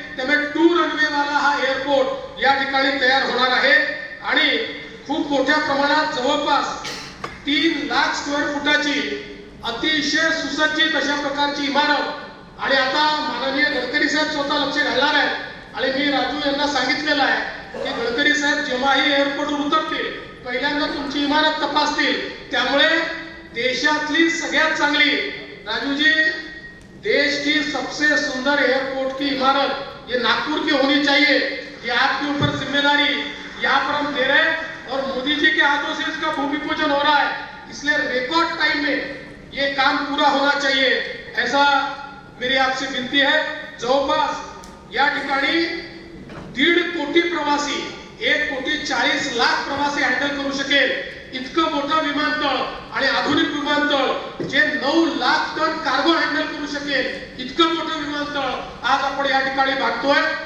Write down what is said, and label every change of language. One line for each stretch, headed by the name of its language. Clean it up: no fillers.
Marathi: त्यामुळे 2 रनवे वाला हा एअरपोर्ट या ठिकाणी तयार होणार आहे आणि खूप मोठ्या प्रमाणात जवळपास 3 लाख स्क्वेअर फुटाची अतिशय सुसज्जित अशा प्रकारची इमारत. आणि आता माननीय गडकरी साहेब स्वतः लक्ष घालणार आहेत आणि मी राजू यांना सांगितलेलं आहे की गडकरी साहेब जेव्हाही एअरपोर्टवर उतरतील पहिल्यांदा तुमची इमारत तपासतील. त्यामुळे देशातली सगळ्यात चांगली,
Hindi: राजूजी, देश की सबसे सुंदर एयरपोर्ट की इमारत ये नागपुर की होनी चाहिए. ये आपके ऊपर जिम्मेदारी यहाँ पर हम दे रहे हैं और मोदी जी के हाथों से इसका भूमि पूजन हो रहा है. इसलिए रिकॉर्ड टाइम में ये काम पूरा होना चाहिए, ऐसा मेरी आपसे विनती है.
Marathi: जवळपास या ठिकाणी 1.5 कोटी प्रवासी, 1,40,00,000 प्रवासी हँडल करू शकेल इतकं मोठं विमानतळ आणि आधुनिक विमानतळ जे 9 लाख टन कार्गो हँडल करू शकेल इतकं मोठं विमानतळ आज आपण या ठिकाणी बांधतोय.